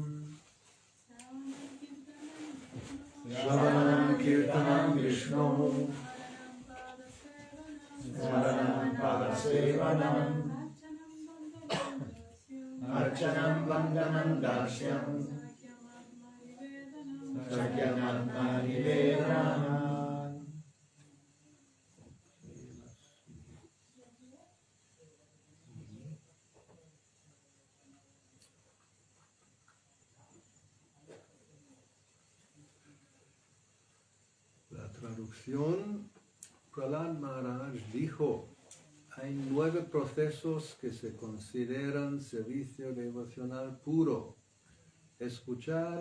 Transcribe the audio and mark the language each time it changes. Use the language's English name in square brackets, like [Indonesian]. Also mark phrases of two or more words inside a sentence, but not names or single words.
[Sanskrit] निवेदनम् श्रवणं कीर्तनं विष्णु स्मरणं पाद सेवनम् अर्चनं वन्दनं दास्यं सख्यनात्म निवेदनम् [Spanish] La traducción, Prahlad Maharaj dijo, hay 9 procesos que se consideran servicio devocional puro: escuchar